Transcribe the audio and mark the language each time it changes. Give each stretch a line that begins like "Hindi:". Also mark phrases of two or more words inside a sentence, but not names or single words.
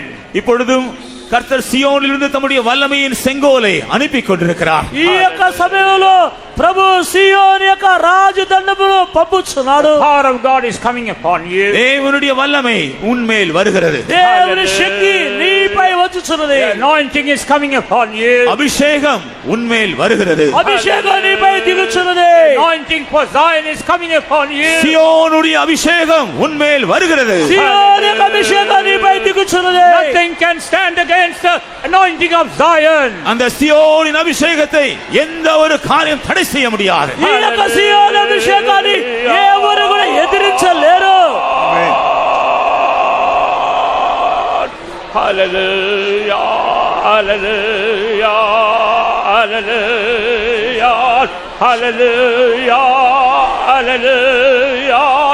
Tamil: இப்பொழுதும் கர்த்தர் சீயோனிலிருந்து தம்முடைய வல்லமையின் செங்கோலை அனுப்பி கொண்டிருக்கிறார்.
Telugu: ఈ యొక్క సమయంలో ప్రభు సీయోను యొక్క రాజదండమును పంపుచున్నాడు.
English: Power of God is coming upon you.
Tamil: தேவனுடைய வல்லமை உன்மேல் வருகிறது.
Telugu: దేవుని శక్తి నీపై వచ్చుచున్నది.
English: The anointing is coming upon you.
Tamil: அபிஷேகம் உன்மேல் வருகிறது.
Telugu: అభిషేకం నీపై దిగుచున్నది.
English: Anointing for Zion is coming upon you.
Tamil: சீயோனுடைய அபிஷேகம் உன்மேல் வருகிறது.
Telugu: సీయోను యొక్క అభిషేకం నీపై దిగుచున్నది.
English: Nothing can stand against the anointing of Zion.
Tamil: அந்த சீயோனின் அபிஷேகத்தை எந்த ஒரு காரியம் தடை செய்ய முடியாது.
Telugu: ఈ యొక్క సీయోను అభిషేకాన్ని ఎవరు కూడా ఎదిరించలేరు.
English: Hallelujah. Hallelujah. Hallelujah. Hallelujah. Hallelujah.